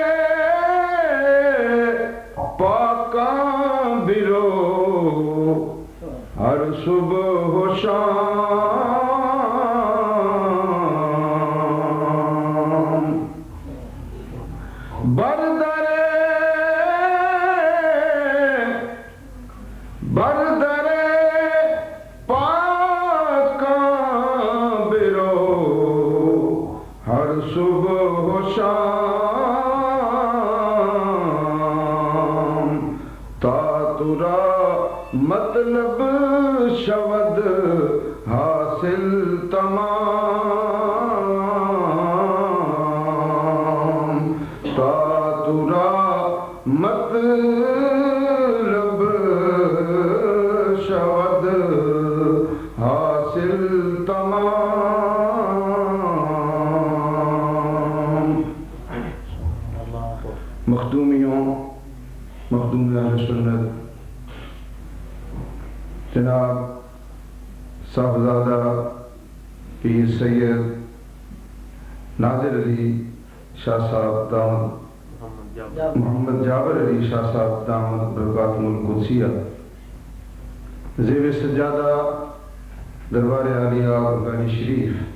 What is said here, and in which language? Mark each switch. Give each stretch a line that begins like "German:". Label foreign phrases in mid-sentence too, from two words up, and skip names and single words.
Persian: پاکاں برو ہر صبح و شام بردرے پاکاں برو ہر صبح و شام تا ترا مطلب شود حاصل تمام تا ترا مطلب شود حاصل تمام مخدومیوں مخدوم اہل سنت
Urdu: جناب صاحبزادہ پیر سید نادر علی شاہ صاحب دامت محمد جابر علی شاہ صاحب دامت برکاتہم القدسیہ زیب سجادہ دربار عالیہ بنگالی شریف